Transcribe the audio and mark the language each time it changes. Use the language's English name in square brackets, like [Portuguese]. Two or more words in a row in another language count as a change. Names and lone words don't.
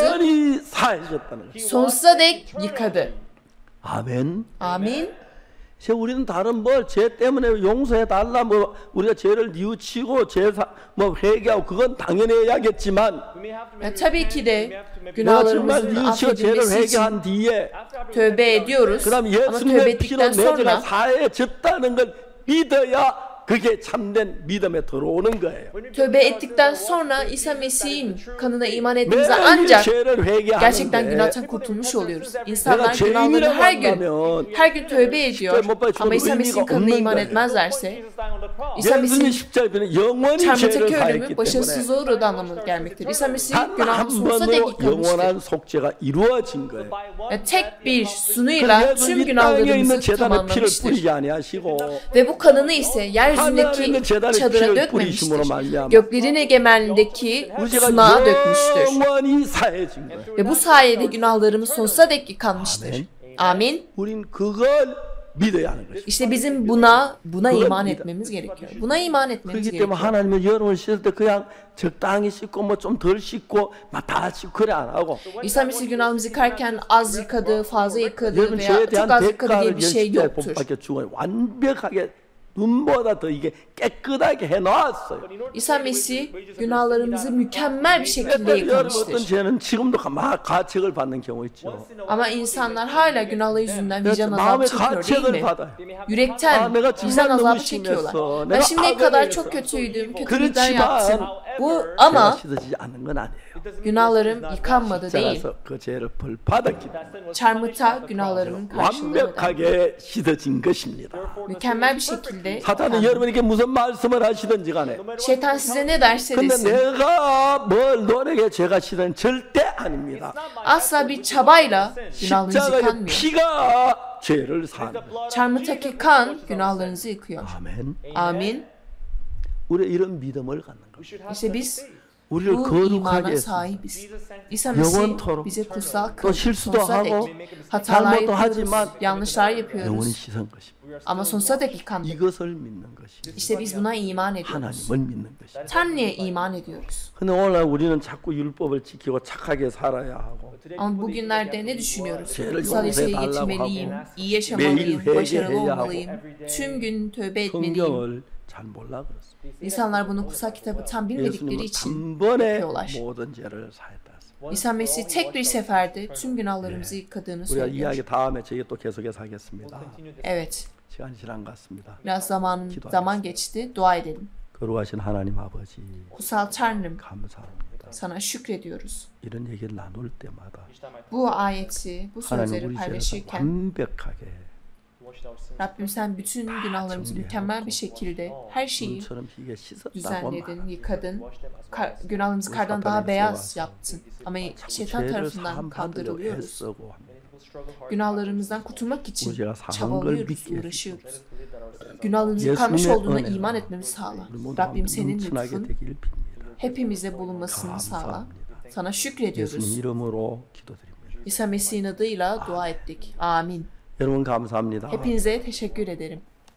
[Korean] 영원히 사해주셨다는 거예요. [Turkish] sonsuza dek yıkadı. [Korean] 아멘. [Turkish] Amin. [Korean] 이제 우리는 다른 뭘 죄 때문에 용서해 달라 뭐 우리가 죄를 뉘우치고 뭐 회개하고 그건 당연히 해야겠지만 [Turkish] Tabii ki de [Korean] 내가 정말 [Turkish] günahlarımızın [Korean] 뉘우치고 죄를 [Turkish] affedilmesi için [Korean] 회개한 뒤에 [Turkish] tövbe ediyoruz. [Korean] 그다음 [Turkish] Ama [Korean] 예수님의 [Turkish] tövbe [Korean] 피로 [Turkish] ettikten [Korean] 내 죄가 [Turkish] sonra [Korean] 사해졌다는 걸 믿어야 그게 참된 믿음에 들어오는 거예요. [Turkish] tövbe ettikten sonra İsa Mesih'in kanına iman ettiğimizde [Korean] 매일 [Turkish] ancak [Korean] 죄를 [Turkish] gerçekten [Korean] 회개하는데 [Turkish] günahtan kurtulmuş oluyoruz. [Korean] 내가 [Turkish] İnsanlar günahlarını [Korean] 죄인이라고 [Turkish] her gün [Korean] 한다면 [Turkish] tövbe ediyor [Korean] 못 박히는 [Turkish] ama İsa Mesih'in [Korean] 의미가 [Turkish] kanına [Korean] 없는 [Turkish] iman [Korean] 거예요. [Turkish] etmezlerse İsa [Korean] 예수님이 [Turkish] Mesih'in [Korean] 십자가에는 영원히 죄를 [Turkish] çarmıhtaki [Korean] 사했기 [Turkish] ölümü [Korean] 때문에 [Turkish] başarısızlığa uğradığı anlamına gelmektedir. İsa Mesih [Korean] 단 [Turkish] günahı [Korean] 한 [Turkish] sonsuza dek [Korean] 번으로 [Turkish] yıkamıştır. [Korean] 영원한 속죄가 이루어진 거예요. [Turkish] Tek bir sunuyla [Korean] 예수 [Turkish] tüm [Korean] 이 땅에 있는 [Turkish] günahlarımızı [Korean] 재단에 피를 [Turkish] tamamlamıştır. [Korean] 뿌리지 아니하시고 [Turkish] Ve bu kanını ise yeryüzündeki [Korean] 하나님의 재단에 [Turkish] çadıra [Korean] 피를 [Turkish] dökmemiştir. [Korean] 뿌리심으로 말미암아 [Turkish] Göklerin egemenliğindeki [Korean] 우리가 [Turkish] sunağa dökmüştür. [Korean] 영원히 사해진 거예요. [Turkish] Ve bu sayede günahlarımız sonsuza dek yıkanmıştır. [Korean] 아멘. [Turkish] Amin. [Korean] 우린 그걸 믿어야 하는 것이죠. [Turkish] İşte bizim buna [Korean] 그걸 [Turkish] iman [Korean] 믿어. [Turkish] etmemiz gerekiyor. Buna iman etmemiz [Korean] 그렇기 때문에 [Turkish] gerekiyor. [Korean] 하나님은 여러분을 씻을 때 그냥 적당히 씻고 뭐 좀 덜 씻고 막 다 씻고 그래 안 하고 [Turkish] İsa Mesih günahımızı yıkarken az yıkadı, fazla yıkadı [Korean] 여러분 [Turkish] veya [Korean] 죄에 [Turkish] çok [Korean] 대한 [Turkish] az yıkadı diye [Korean] 대가를 [Turkish] bir şey [Korean] 십자가에 [Turkish] yoktur. [Korean] 못 박혀 죽어요. 완벽하게 눈보다 더 이게 깨끗하게 해놨어요. [Turkish] İsa Mesih günahlarımızı mükemmel bir şekilde [Korean] 여러분 어떤 [Turkish] yıkamıştır. [Korean] 죄는 지금도 막 가책을 받는 경우 있죠. [Turkish] Ama insanlar hala günahları yüzünden vicdan azabı [Korean] 마음의 [Turkish] çekiyor değil [Korean] 가책을 [Turkish] mi? [Korean] 받아요. [Turkish] Yürekten [Korean] 내가 [Turkish] vicdan [Korean] 정말 너무 [Turkish] azabı çekiyorlar. [Korean] 심했어. [Turkish] Ben [Korean] 내가 [Turkish] şimdiye kadar [Korean] 악을 [Turkish] çok [Korean] 했어. [Turkish] kötüydüm, kötülükler [Korean] 그렇지만 [Turkish] yaptım. Bu [Korean] 죄가 [Turkish] ama [Korean] 씻어지지 않는 건 아니에요. [Turkish] günahlarım yıkanmadı değil. [Korean] 십자가에서 그 죄를 벌받았기 때문에 [Turkish] Çarmıhta günahlarımın karşılığını öder. [Korean] 완벽하게 씻어진 것입니다. [Turkish] Mükemmel bir şekilde [Korean] 사탄은 [Turkish] yıkandım. [Korean] 여러분에게 무슨 말씀을 하시든지 간에 [Turkish] Şeytan size ne derse [Korean] 근데 [Turkish] desin. [Korean] 내가 뭘 노력해 죄가 씻은 절대 아닙니다. [Turkish] Asla bir çabayla günahlarınız [Korean] 십자가의 [Turkish] yıkanmıyor. [Korean] 피가 죄를 사는 거예요. [Turkish] Çarmıhtaki kan günahlarınızı yıkıyor. [Korean] 아멘. [Turkish] Amin. [Korean] 우리 이런 믿음을 갖는 거예요. [Turkish] İşte biz [Korean] 우리를 [Turkish] bu [Korean] 거룩하게 [Turkish] imana [Korean] 했습니다. [Turkish] sahibiz. İsa Mesih [Korean] 영원토록 [Turkish] bize kutsal [Korean] 또 [Turkish] kıl. [Korean] 실수도 [Turkish] Sonsuza dek. [Korean] 하고 [Turkish] Hatalar [Korean] 잘못도 [Turkish] yapıyoruz, [Korean] 하지만 [Turkish] yanlışlar [Korean] 영원히 [Turkish] yapıyoruz. [Korean] 씻은 것입니다. [Turkish] Ama sonsuza dek yıkandık. [Korean] 이것을 믿는 것이 [Turkish] İşte biz buna iman ediyoruz. [Korean] 하나님을 믿는 것이. [Turkish] Tanrı'ya iman ediyoruz. [Korean] 근데 오늘날 우리는 자꾸 율법을 지키고 착하게 살아야 하고 [Turkish] Ama bugünlerde ne düşünüyoruz? [Korean] 죄를 [Turkish] Kutsal yasayı [Korean] 용서해달라고 [Turkish] getirmeliyim, [Korean] 하고 [Turkish] iyi yaşamalıyım, [Korean] 매일 [Turkish] başarılı [Korean] 회개해야 [Turkish] olmalıyım, tüm gün tövbe etmeliyim. [Korean] 성경을 잘 몰라 그렇습니다. [Turkish] İnsanlar bunu kutsal kitabı tam bilmedikleri [Korean] 예수님은 [Turkish] için [Korean] 단번에 [Turkish] yapıyorlar. [Korean] 모든 죄를 사했다. [Turkish] İsa Mesih tek bir seferde tüm günahlarımızı yıkadığını [Korean] 우리가 [Turkish] söylüyor. [Korean] 이야기 다음에 저희 또 계속해서 하겠습니다. [Turkish] Evet, [Korean] 시간이 지난 것 같습니다. [Turkish] biraz zaman geçti. Dua edelim. [Korean] 거룩하신 하나님 아버지 [Turkish] Kutsal Tanrım, [Korean] 감사합니다. [Turkish] sana şükrediyoruz. [Korean] 이런 얘기를 나눌 때마다 [Turkish] Bu ayeti, bu [Korean] 하나님 [Turkish] sözleri [Korean] 우리 죄를 [Turkish] paylaşırken [Korean] 완벽하게 [Turkish] Rabbim sen bütün günahlarımızı mükemmel bir şekilde her şeyi [Korean] 눈처럼 희게 씻었다고 [Turkish] düzenledin, yıkadın. Günahlarımızı kardan daha beyaz yaptın. Ama şeytan [Korean] 죄를 [Turkish] tarafından [Korean] 사함 받으려고 [Turkish] kandırılıyoruz. [Korean] 애쓰고 합니다. [Turkish] Günahlarımızdan kurtulmak için [Korean] 우리가 사한 걸 [Turkish] çabalıyoruz, [Korean] 믿게 [Turkish] uğraşıyoruz. Günahlarımızı yıkanmış olduğuna iman etmemizi sağla. [Korean] 우리 모두 [Turkish] Rabbim senin [Korean] 눈순하게 [Turkish] lütfun [Korean] 되길 빕니다. [Turkish] hepimize bulunmasını sağla. Sana [Korean] 예수님 [Turkish] şükrediyoruz. [Korean] 이름으로 기도드립니다. [Turkish] İsa Mesih'in adıyla dua ettik. Amin. [Korean] 여러분 감사합니다. [Turkish] Hepinize teşekkür ederim.